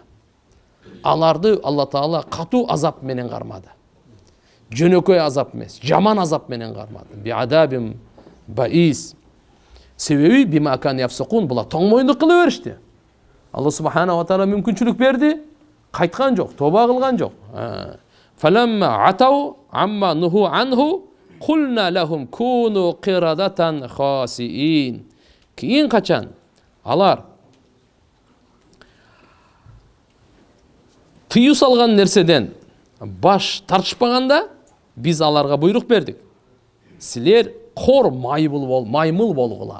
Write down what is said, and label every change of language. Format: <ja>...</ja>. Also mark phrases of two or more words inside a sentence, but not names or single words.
<ky>Аларды Алла таала катуу азап менен кармады. Жөнөкөй азап эмес, жаман азап менен кармады.</ky> <ar>بعذاب بئيس.</ar> <ky>Себеби</ky> <ar>بما كانوا يفسقون,</ar> <ky>булар тоң моюндук кыла беришти. Алла</ky> <ar>سبحانه وتعالى</ar> <ky>мүмкүнчүлүк берди, кайткан жок, тоба кылган жок.</ky> <ar>فلما عتوا عن ما نهوا عنه قلنا لهم كونوا قردة خاسئين.</ar> <ky>Кийин качан алар тыюу салган нерседен баш тартышпаганда биз аларга буйрук бердик. Силер кор маймыл болгула.</ky>